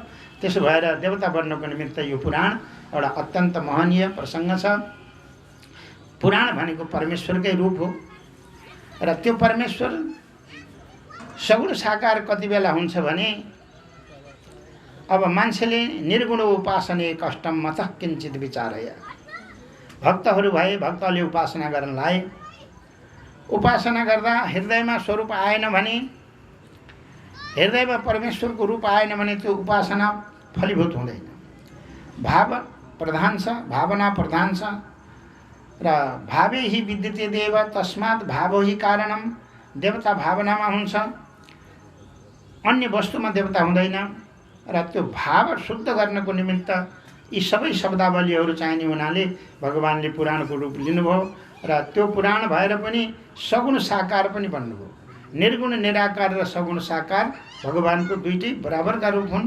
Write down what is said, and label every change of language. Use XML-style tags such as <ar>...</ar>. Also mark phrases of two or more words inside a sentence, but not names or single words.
<ne>त्यसो भएर देवता बन्नको निमित्त यो पुराण एउटा अत्यन्त महनीय प्रसङ्ग छ। पुराण भनेको परमेश्वरकै रूप हो र त्यो परमेश्वर सगुण साकार कति बेला हुन्छ भने अब मान्छेले</ne> <sa>निर्गुण उपासने कष्टम मतः किञ्चित विचारय,</sa> <ne>भक्तहरू भए, भक्तले उपासना गर्न लाए, उपासना गर्दा हृदयमा स्वरूप आएन भने, हृदयमा परमेश्वरको रूप आएन भने त्यो उपासना फलीभूत हुँदैन। भाव प्रधान छ, भावना प्रधान छ र</ne> <sa>भावे हि विद्यते देव, तस्मात् भावो हि कारणम।</sa> <ne>देवता भावनामा हुन्छ, अन्य वस्तुमा देवता हुँदैन। र त्यो भाव शुद्ध गर्नको निमित्त यी सबै शब्दावलीहरू चाहिने हुनाले भगवानले पुराणको रूप लिनुभयो र त्यो पुराण भएर पनि सगुण साकार पनि बन्नुभयो। निर्गुण निराकार र सगुण साकार भगवानको दुईटै बराबरका रूप हुन्।</ne>